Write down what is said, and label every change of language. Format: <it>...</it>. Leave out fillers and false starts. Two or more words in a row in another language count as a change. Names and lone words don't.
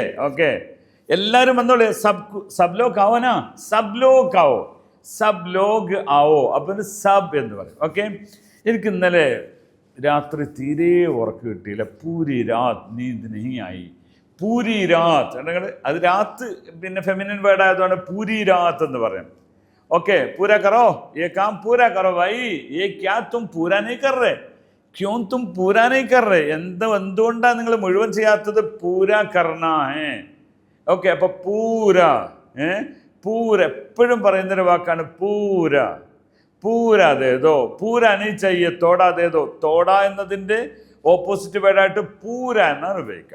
<ml>ഓക്കെ, എല്ലാവരും വന്നോളെ.</ml> <hi>सब लोग आओ ना, सब लोग आओ, सब लोग आओ.</hi> <ml>അപ്പം സബ് എന്ന് പറയും. ഓക്കെ, എനിക്ക് ഇന്നലെ രാത്രി തീരെ ഉറക്കം കിട്ടിയില്ല.</ml> <hi>पूरी रात नींद नहीं आई. पूरी रात,</hi> <ml>അത് രാത്ത് പിന്നെ</ml> <en>feminine word</en> <ml>ആയതുകൊണ്ട്</ml> <hi>पूरी रात</hi> <ml>എന്ന് പറയും.</ml> <hi>ओके, पूरा करो ये काम, पूरा करो भाई. ये क्या तुम पूरा नहीं कर रहे? क्यों तुम पूरा नहीं कर रहे?</hi> <ml>എന്തുകൊണ്ടാണ് നിങ്ങൾ മുഴുവൻ ചെയ്യാത്തത്?</ml> <hi>पूरा करना है.</hi> <ml>ഓക്കെ, അപ്പോൾ പൂര, പൂര എപ്പോഴും പറയുന്നൊരു വാക്കാണ് പൂര.</ml> <hi>पूरा दे दो,</hi> <ml>പൂര നീ ചെയ്യ,</ml> <hi>थोड़ा दे दो.</hi> <ml>തോട എന്നതിൻ്റെ ഓപ്പോസിറ്റ് വേർഡായിട്ട് പൂര എന്നാണ് ഉപയോഗിക്കുക.</ml>